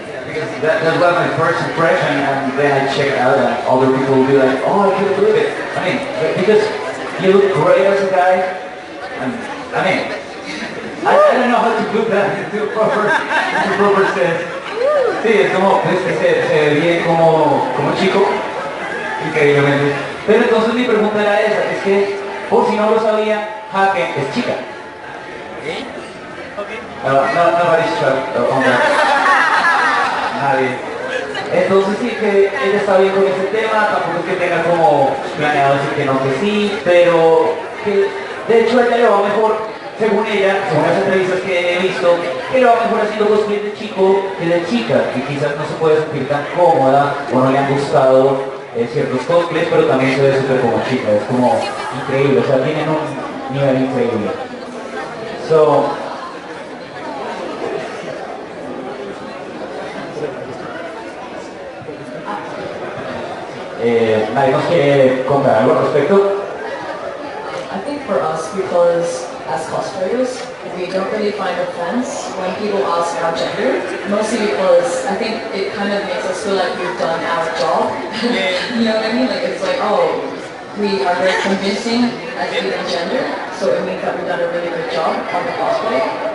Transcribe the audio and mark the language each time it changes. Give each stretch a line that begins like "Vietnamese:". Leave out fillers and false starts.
English: Because that was my first impression, and then I check it out, and other people will be like, oh, I can't believe it. I mean, because you look great as a guy, and I mean, I don't know how to put that into a proper sense.
Spanish: Sí, es como, pues, se ve bien como chico, increíblemente. Pero entonces mi pregunta era esa, es que, por si no lo sabía, Hakken es chica.
English: Nobody's shocked on that.
Spanish: Nadie. Entonces sí que ella está bien con ese tema, tampoco es que tenga como planeado decir que no, que sí, pero que de hecho a ella le va mejor, según ella, según las entrevistas que he visto, que le va mejor haciendo cosplay de chico que de chica, que quizás no se puede sentir tan cómoda o no le han gustado ciertos cosplays, pero también se ve súper como chica, es como increíble, o sea, tienen un nivel increíble. So, ¿nadie nos quiere contar algo al respecto?
English: I think for us, because as cosplayers, we don't really find offense when people ask our gender, mostly because I think it kind of makes us feel like we've done our job. You know what I mean? Like it's like, oh, we are very convincing as either gender, so it means that we've done a really good job on the cosplay.